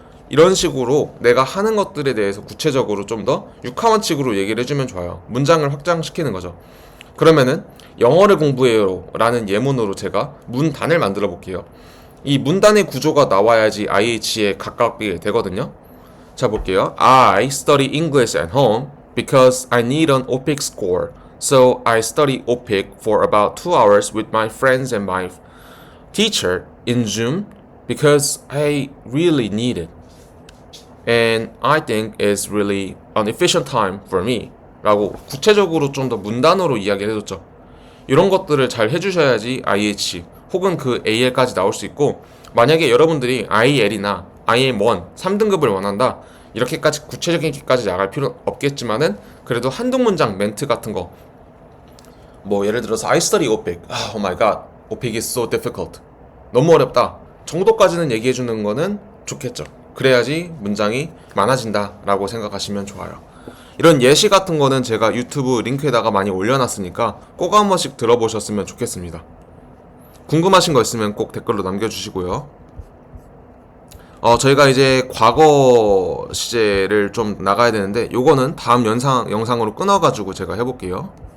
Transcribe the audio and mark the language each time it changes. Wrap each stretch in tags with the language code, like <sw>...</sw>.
<ko>이런 식으로 내가 하는 것들에 대해서 구체적으로 좀 더 육하원칙으로 얘기를 해주면 좋아요. 문장을 확장시키는 거죠. 그러면은 영어를 공부해요 라는 예문으로 제가 문단을 만들어 볼게요. 이 문단의 구조가 나와야지 IH에 가깝게 되거든요. 자, 볼게요.</ko> <en>I study English at home because I need an OPIC score. So I study OPIC for about 2 hours with my friends and my teacher in Zoom because I really need it. And I think it's really an efficient time for me.</en> <ko>라고 구체적으로 좀 더 문단으로 이야기를 해줬죠. 이런 것들을 잘 해주셔야지 IH 혹은 그 AL까지 나올 수 있고, 만약에 여러분들이 IL이나 IM1 3등급을 원한다, 이렇게까지 구체적인게까지 나갈 필요는 없겠지만은 그래도 한두 문장 멘트 같은 거, 뭐 예를 들어서</ko> <en>I study OPIC. Oh my god, OPIC is so difficult.</en> <ko>너무 어렵다 정도까지는 얘기해주는 거는 좋겠죠. 그래야지 문장이 많아진다 라고 생각하시면 좋아요. 이런 예시 같은 거는 제가 유튜브 링크에다가 많이 올려놨으니까 꼭 한 번씩 들어보셨으면 좋겠습니다. 궁금하신 거 있으면 꼭 댓글로 남겨주시고요. 저희가 이제 과거 시제를 좀 나가야 되는데 요거는 다음 영상으로 끊어가지고 제가 해볼게요.</ko>